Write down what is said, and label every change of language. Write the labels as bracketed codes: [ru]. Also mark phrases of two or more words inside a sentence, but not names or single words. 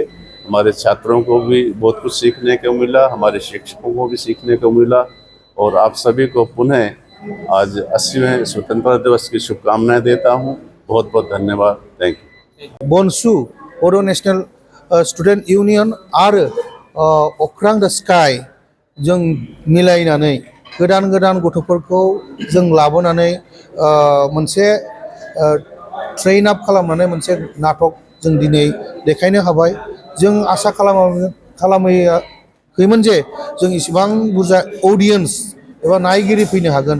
[hi] हमारे छात्रों को भी बहुत कुछ सीखने को मिला, हमारे शिक्षकों को भी सीखने को मिला। और आप सभी को पुनः आज 80वें स्वतंत्रता दिवस की शुभकामनाएं देता हूँ। बहुत बहुत धन्यवाद। [en] thank you. [brx] बोंसू बोडो नेशनल स्टूडेंट यूनियन और अख्रां द स्काई जों मिलायनानै गोदान गोदान गथ'फोरखौ जों लाबोनानै मोनसे ट्रेन आप खालामनानै मोनसे नाटक जों दिनै देखायनो हाबाय। जों आसा खालामैमोन जे जों इसिबां बुरजा ऑडियंस एबा नायगिरि फैनो हागोन।